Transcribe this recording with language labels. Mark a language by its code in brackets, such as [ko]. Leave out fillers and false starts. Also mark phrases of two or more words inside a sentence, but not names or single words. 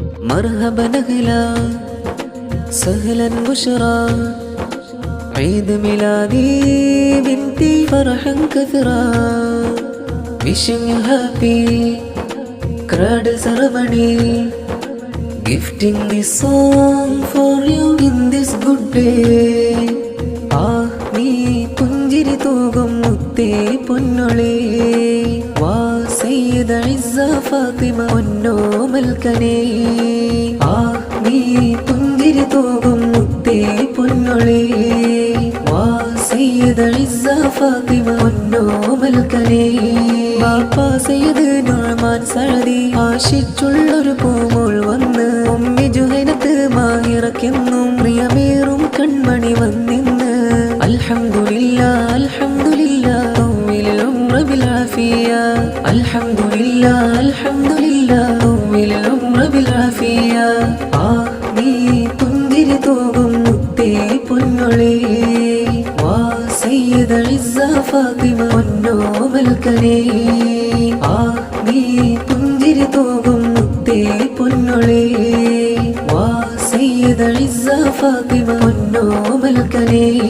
[ar] مرحبا أهلا سهلا بشرى عيد ميلادي بنتي فرحا كثرا [en] wishing you happy cradle ceremony gifting this song for you in this good day [ml] നീ പുഞ്ചിരി തൂകും മുത്തേ പൊന്നൊളി വാ സയ്യിദ ഇസ്സ ഫാത്തിമ പൊന്നോമൽക്കനേ നീ പുഞ്ചിരി തൂകും മുത്തേ പൊന്നൊളി വാ സയ്യിദ ഇസ്സ ഫാത്തിമ പൊന്നോമൽക്കനേ ബാപ്പാ സയ്യിദ് നുഅ്മാൻ സഅദി ആശിച്ചുള്ളൊരു പൂമോൾ വന്ന് ഉമ്മി ജുഹൈനത്ത് മാഹിറക്കെന്നും പ്രിയമേറും കൺമണി വന്നിന്ന് [ar] الحمد لله الحمد لله طول العمر بالعافية الحمدلله الحمدلله طول العمر بالعافية [ml] നീ പുഞ്ചിരി തൂകും മുത്തേ പൊന്നൊളി വാ സയ്യിദ ഇസ്സ ഫാത്തിമ പൊന്നോമൽക്കനേ നീ പുഞ്ചിരി തൂകും മുത്തേ പൊന്നൊളി വാ സയ്യിദ ഇസ്സ ഫാത്തിമ പൊന്നോമൽക്കനേ